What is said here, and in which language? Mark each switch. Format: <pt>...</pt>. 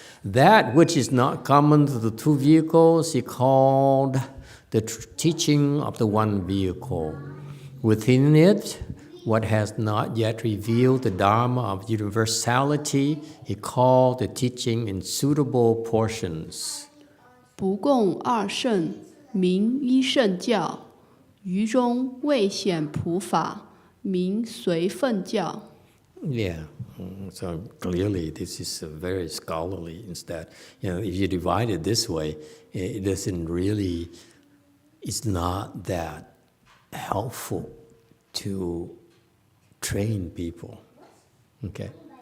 <en>That which is not common to the 2 vehicles is called the teaching of the 1 vehicle. Within it, what has not yet revealed the Dharma of universality is called the teaching in suitable portions.</en> <zh>不共2圣，名一圣教；于中未显普法，名随分教。</zh> <en>Yeah, so clearly this is very scholarly. Instead, if you divide it this way, it doesn't really, it's not that helpful to train people. Okay.</en>